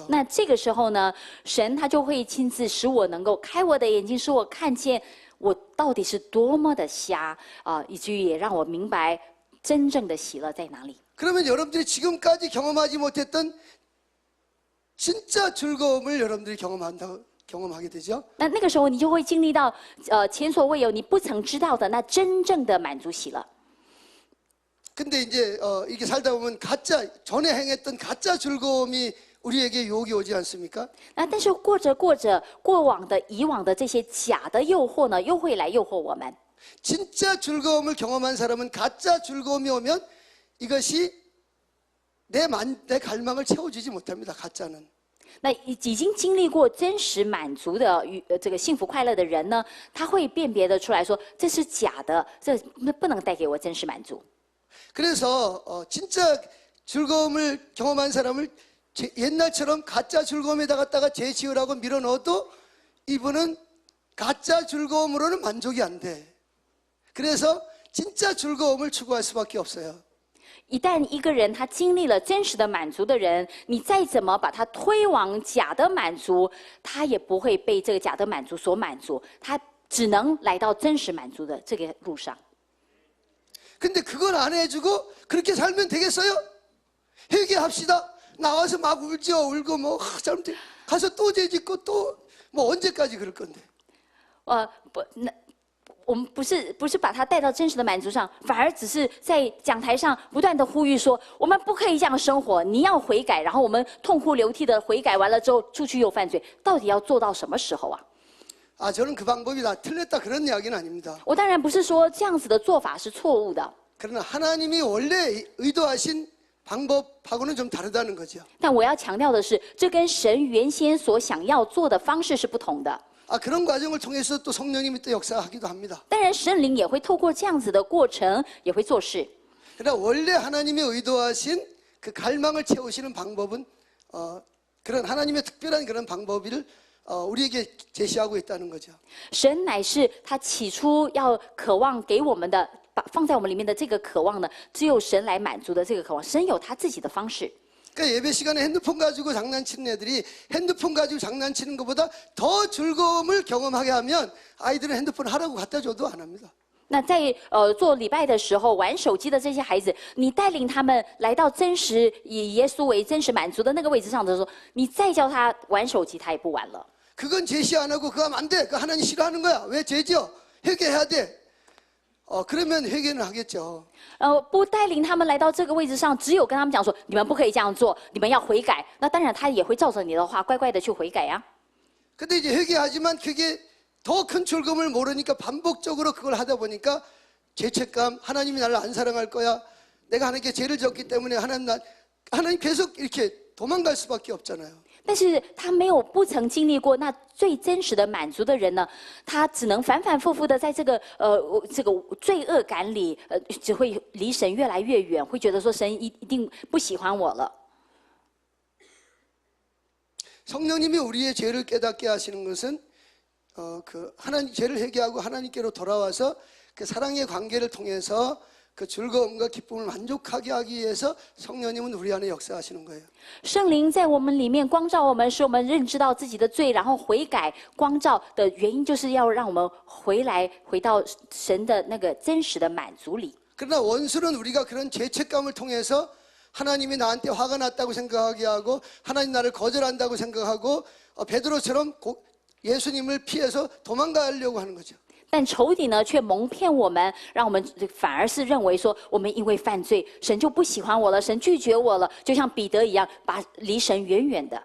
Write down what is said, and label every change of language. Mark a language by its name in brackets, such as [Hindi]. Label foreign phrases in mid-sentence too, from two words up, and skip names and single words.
[Chinese] 那这个时候呢，神他就会亲自使我能够开我的眼睛，使我看见我到底是多么的瞎啊，以至于也让我明白真正的喜乐在哪里。 [Korean] 그러면 여러분들이 지금까지 경험하지 못했던 진짜 즐거움을 여러분들이 경험하게 되죠. [Chinese] 那个时候，你就会经历到前所未有、你不曾知道的那真正的满足喜乐。 [Korean] 근데 이제 이렇게 살다 보면 전에 행했던 가짜 즐거움이 우리에게 유혹이 오지 않습니까? [Chinese] 那但是过着过着，以往的这些假的诱惑呢，又会来诱惑我们。 [Korean] 진짜 즐거움을 경험한 사람은 가짜 즐거움이 오면 이것이 내 갈망을 채워주지 못합니다. 가짜는. [Chinese] 那已经经历过真实满足的这个幸福快乐的人呢，他会辨别得出来说这是假的，这不能带给我真实满足。 [Korean] 그래서 진짜 즐거움을 경험한 사람을 옛날처럼 가짜 즐거움에다 갖다가 재치우라고 밀어넣어도 이분은 가짜 즐거움으로는 만족이 안 돼. 그래서 진짜 즐거움을 추구할 수밖에 없어요. [Chinese] 一旦一个人他经历了真实的满足的人，你再怎么把他推往假的满足，他也不会被这个假的满足所满足，他只能来到真实满足的这个路上。 [Korean] 근데 그걸 안 해주고 그렇게 살면 되겠어요? 회개합시다. 나와서 막 울고 뭐 잘못해 가서 또 죄짓고 또 뭐 언제까지 그럴 건데? [Chinese] 不，那我们不是把他带到真实的满足上，反而只是在讲台上不断的呼吁说，我们不可以这样生活，你要悔改，然后我们痛哭流涕的悔改完了之后，出去又犯罪，到底要做到什么时候啊？ [Korean] 아, 저는 그 방법이 다 틀렸다 그런 이야기는 아닙니다. [Chinese] 我当然不是说这样子的做法是错误的， [Korean] 그러나 하나님이 원래 의도하신 방법하고는 좀 다르다는 거죠. [Chinese] 但我要强调的是，这跟神原先所想要做的方式是不同的。 [Korean] 아, 그런 과정을 통해서 또 성령님이 또 역사하기도 합니다. [Chinese] 当然，圣灵也会透过这样子的过程，也会做事。 [Korean] 그러나 원래 하나님이 의도하신 그 갈망을 채우시는 방법은 그런 하나님의 특별한 그런 방법을 우리에게 제시하고 있다는 거죠. [Chinese] 神乃是他起初要渴望给我们的，放在我们里面的这个渴望呢，只有神来满足的这个渴望。神有他自己的方式。 [Korean] 그러니까 예배 시간에 핸드폰 가지고 장난치는 애들이 핸드폰 가지고 장난치는 것보다 더 즐거움을 경험하게 하면 아이들은 핸드폰 하라고 갖다 줘도 안 합니다. [Chinese] 那在做礼拜的时候玩手机的这些孩子，你带领他们来到真实以耶稣为真实满足的那个位置上的时候，你再叫他玩手机，他也不玩了。 [Korean] 그건 제시 안 하고 그거 하면 안 돼. 그거 하나님 싫어하는 거야. 왜 죄죠? 회개해야 돼. 그러면 회개는 하겠죠. [Chinese] 不带领他们来到这个位置上，只有跟他们讲说，你们不可以这样做，你们要悔改。那当然，他也会照着你的话，乖乖的去悔改呀。 [Korean] 근데 이제 회개하지만 그게 더 큰 즐거움을 모르니까 반복적으로 그걸 하다 보니까 죄책감, 하나님이 나를 안 사랑할 거야. 내가 하나님께 죄를 졌기 때문에 하나님 계속 이렇게 도망갈 수밖에 없잖아요. [Chinese] 但是他没有不曾经历过那最真实的满足的人呢，他只能反反复复的在这个罪恶感里，只会离神越来越远，会觉得说神一定不喜欢我了。 [Korean] 성령님이 우리의 죄를 깨닫게 하시는 것은 그 하나님 죄를 회개하고 하나님께로 돌아와서 그 사랑의 관계를 통해서 그 즐거움과 기쁨을 만족하게 하기 위해서 성령님은 우리 안에 역사하시는 거예요. [Chinese] 圣灵在我们里面光照我们，使我们认知到自己的罪，然后悔改。光照的原因就是要让我们回到神的那个真实的满足里。 [Korean] 그러나 원수는 우리가 그런 죄책감을 통해서 하나님이 나한테 화가 났다고 생각하게 하고 하나님 나를 거절한다고 생각하고 베드로처럼 예수님을 피해서 도망가려고 하는 거죠. [Chinese] 但仇敌呢，却蒙骗我们，让我们反而是认为说，我们因为犯罪，神就不喜欢我了，神拒绝我了，就像彼得一样，离神远远的。